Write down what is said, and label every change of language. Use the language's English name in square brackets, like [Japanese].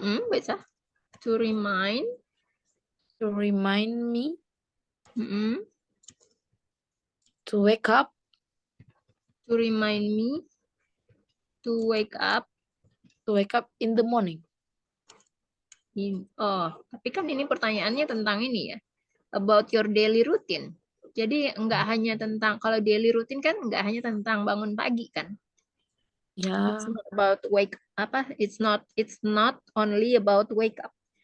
[Indonesian] Bisa. [English] To remind. To remind me to wake up. To remind me to wake up. To wake up in the morning. [Indonesian] Oh, tapi kan ini pertanyaannya tentang ini ya. [English] About your daily routine. [Indonesian] Jadi enggak hanya tentang, kalau daily routine kan enggak hanya tentang bangun pagi kan. Ya. [English] It's not about wake [Indonesian] apa? [English] It's not only about wake up.